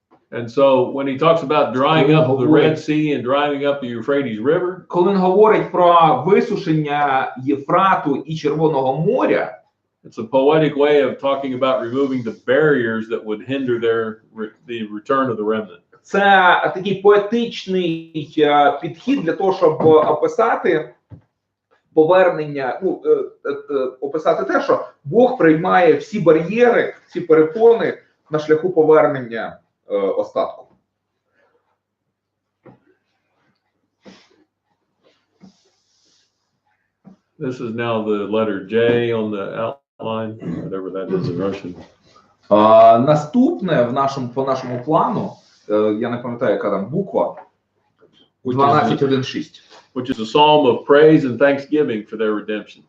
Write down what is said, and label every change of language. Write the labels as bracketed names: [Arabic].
[English] And so when he talks about drying up the Red Sea and drying up the Euphrates River, [Ukrainian] Коли він говорить про висушення Єфрату і Червоного моря, [English] it's a poetic way of talking about removing the barriers that would hinder the return of the remnant. [Ukrainian] це такий поетичний підхід для того, щоб описати повернення, описати те, що Бог приймає всі бар'єри, всі перепони на шляху повернення остатку. [English] This is now the letter J on the outline, whatever that is in Russian. [Ukrainian] Наступне по нашому плану, я не пам'ятаю, яка там буква, 12.1.6. [English] Which is a psalm of praise and thanksgiving for their redemption.